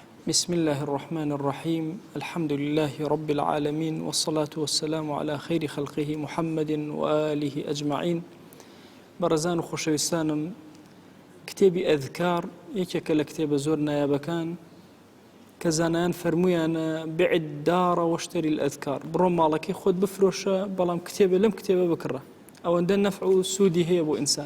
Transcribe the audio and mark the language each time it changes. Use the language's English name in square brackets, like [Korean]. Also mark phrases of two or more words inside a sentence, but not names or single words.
[Arabic] بسم الله الرحمن الرحيم الحمد لله رب العالمين والصلاة والسلام على خير خلقه محمد وآله أجمعين. [Central Kurdish] برزان و خۆشەویستانم کتێبی ئەذکار یەکێکە لە کتێبە زۆر نایابەکان کە زانایان فەرموویانە [Arabic] بێعید دارە وەشتەری الئەذکار، [Central Kurdish] بڕۆ ماڵەکەی خۆت بفرۆشە بەڵام کتێبە لەم کتێبە بکڕە، ئەوەندە نەفع و سوودی هەیە بۆ ئینسان.